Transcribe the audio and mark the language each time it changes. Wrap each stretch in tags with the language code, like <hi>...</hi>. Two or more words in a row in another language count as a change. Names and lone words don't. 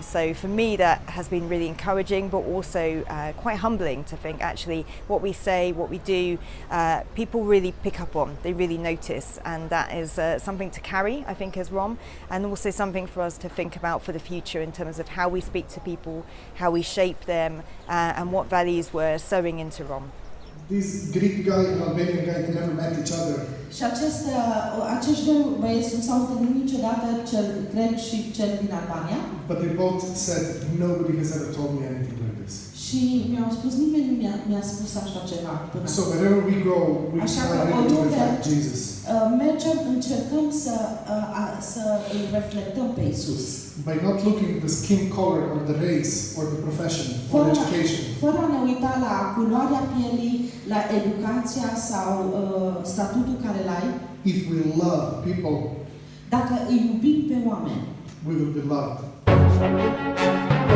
<en>So for me that has been really encouraging, but also quite humbling to think actually what we say, what we do, people really pick up on, they really notice, and that is something to carry, I think, as ROM, and also something for us to think about for the future in terms of how we speak to people, how we shape them, and what values we're sowing into ROM. This Greek guy and Albanian guy, they never met each other.</en> <ro>Și acești doi băieți nu s-au întâlnit niciodată, cel grec și cel din Albania.</ro> <en>But they both said, nobody has ever told me anything like this.</en> <ro>Și mi-au spus, nimeni nu mi-a spus așa ceva până</ro> <en>So wherever we go, we</en> <ro>așa</ro> <en>try</en> <ro>că</ro> <en>really to</en> <ro>oriunde</ro> <en>reflect Jesus.</en> <ro>mergem, încercăm să îl reflectăm pe Iisus.</ro> <en>By not looking at the skin color or the race or the profession or education.</en> <ro>Fără a ne uita la culoarea pielii, la educația sau statutul care l-ai.</ro> <en>If we love people,</en> <ro>dacă îi iubim pe oameni,</ro> <en>we will be loved.</en>